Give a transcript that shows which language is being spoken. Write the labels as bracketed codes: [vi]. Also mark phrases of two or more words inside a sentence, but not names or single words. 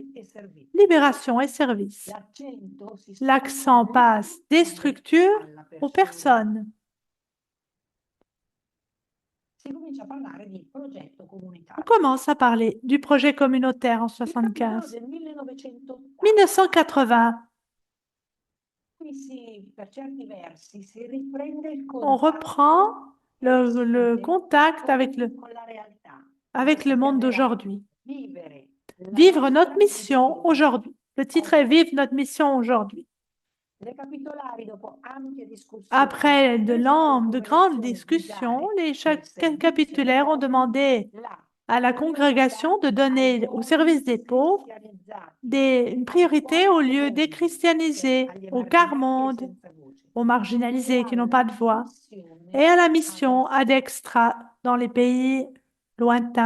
[it] Liberazione e servizio. [fr] libération et service. [it] L'accento si [fr] L'accent [it] sposta [fr] passe des [it] dalle [fr] structures [it] alla [fr] aux [it] persona. [fr] personnes. [it] si comincia a parlare di progetto [fr] On [it] comunitario. [fr] commence à parler du projet communautaire en [it] Il capitolo 75. del 1980, [fr] 1980, [it] qui per certi versi si riprende il [fr] on reprend [it] contatto [fr] le [it] esiste [fr] contact avec [it] con la realtà. [fr] avec [it] Questo [fr] le [it] si [fr] monde [it] chiamerà [fr] d'aujourd'hui. [it] Vivere la [fr] Vivre [it] nostra [fr] notre mission [it] missione. [fr] aujourd'hui. Le titre est Vivre notre mission aujourd'hui. [it] Le capitolari, dopo ampie discussioni, [fr] Après de grandes grandes discussions, les capitulaires ont demandé à la congrégation de donner au service des pauvres une priorité aux lieux déchristianisés, aux quart mondes, aux marginalisés qui n'ont pas de voix, et à la mission [la] ad extra [fr] dans les pays lointains.